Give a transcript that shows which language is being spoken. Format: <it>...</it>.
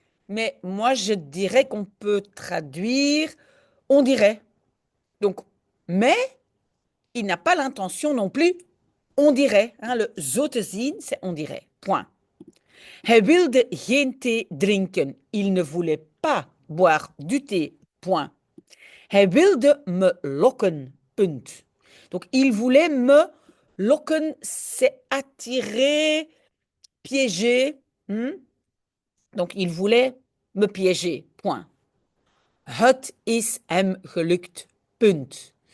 <fr>Mais moi, je dirais qu'on peut traduire, on dirait. Donc, mais il n'a pas l'intention non plus, on dirait. Hein, le</fr> <nl>zo te zien,</nl> <fr>c'est on dirait. Point.</fr> <nl>Hij wilde geen thee drinken.</nl> <fr>Il ne voulait pas boire du thé. Point.</fr> <nl>Hij wilde me lokken. Punt.</nl> <fr>Donc, il voulait me lokken, c'est attirer, piéger. Donc, il voulait me piéger. Point.</fr> <nl>Het is hem gelukt. Punt.</nl>